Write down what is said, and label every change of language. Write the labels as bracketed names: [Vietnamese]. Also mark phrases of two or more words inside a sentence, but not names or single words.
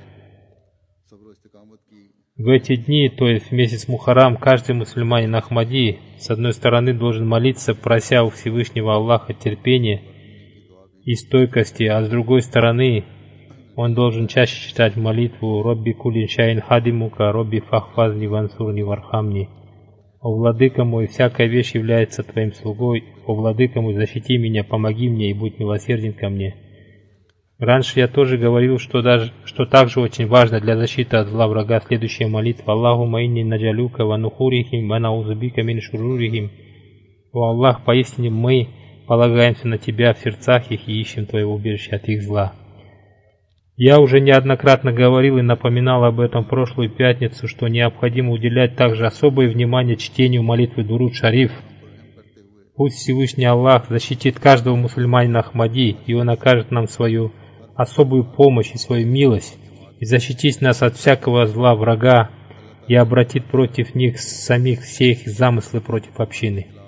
[Russian] В эти дни, то есть в месяц Мухаррам, каждый мусульманин Ахмади с одной стороны должен молиться, прося у Всевышнего Аллаха терпения и стойкости, а с другой стороны он должен чаще читать молитву [Arabic] «رب كل شيء خادمك رب فاحفظني وانصرني وارحمني». [Russian] «О Владыка мой, всякая вещь является Твоим слугой, о Владыка мой, защити меня, помоги мне и будь милосерден ко мне». Раньше я тоже говорил, что также очень важно для защиты от зла врага следующая молитва [Arabic] «اللهم إني نجعلك و نحورهم ونعوذ بك من شرورهم». [Russian] «О Аллах, поистине мы полагаемся на Тебя в сердцах их и ищем Твоего убежища от их зла». Я уже неоднократно говорил и напоминал об этом в прошлую пятницу, что необходимо уделять также особое внимание чтению молитвы Дуруд Шариф. Пусть Всевышний Аллах защитит каждого мусульманина Ахмади, и Он окажет нам свою особую помощь и свою милость, и защитит нас от всякого зла врага, и обратит против них самих все их замыслы против общины.